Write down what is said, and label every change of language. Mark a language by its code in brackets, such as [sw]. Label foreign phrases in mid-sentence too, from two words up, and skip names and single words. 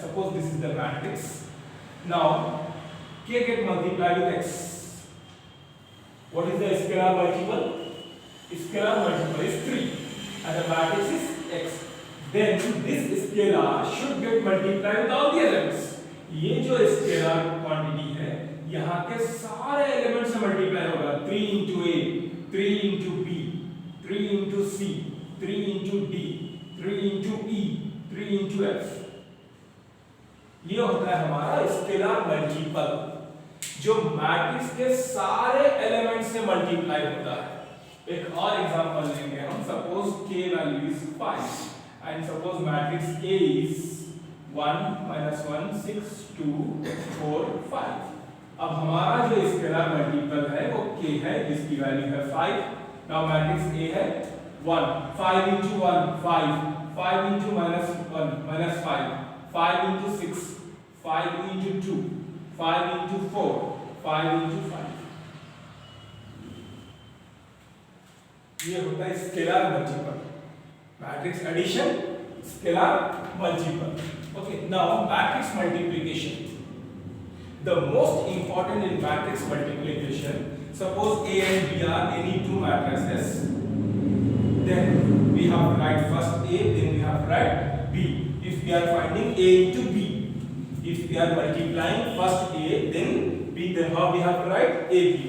[en] Suppose this is the matrix. Now, K get multiplied with X. What is the scalar multiple? Scalar multiple is 3 and the matrix is X. Then this scalar should get multiplied with all the elements. [hi] ये जो [en] scalar quantity [hi] है यहाँ के सारे एलिमेंट्स से मल्टीप्लाई होगा 3 into A, 3 into B, 3 into C, 3 into D, 3 into E, 3 into F. ये होता है हमारा [en] scalar multiple [hi] जो मैट्रिक्स के सारे एलिमेंट्स से मल्टीप्लाई होता है। एक और एग्जांपल लेंगे हम, [en] suppose K value is 5 and suppose matrix A is [hi] 1 minus 1 6 2 4 5. अब हमारा जो [en] scalar multiple [hi] है वो K है जिसकी वैल्यू है 5. [en] now matrix A है 1 5 into 1 5 5 into minus 1 minus 5 5 into 6 5 into 2 5 into 4 5 into 5. ये होता है स्केलर मल्टीपल, मैट्रिक्स एडिशन स्केलर मल्टीपल. Okay, now matrix multiplication. The most important in matrix multiplication, suppose A and B are any two matrices, then we have to write first A, then we have to write B. If we are finding A into B, if we are multiplying first A, then B, then how we have to write AB.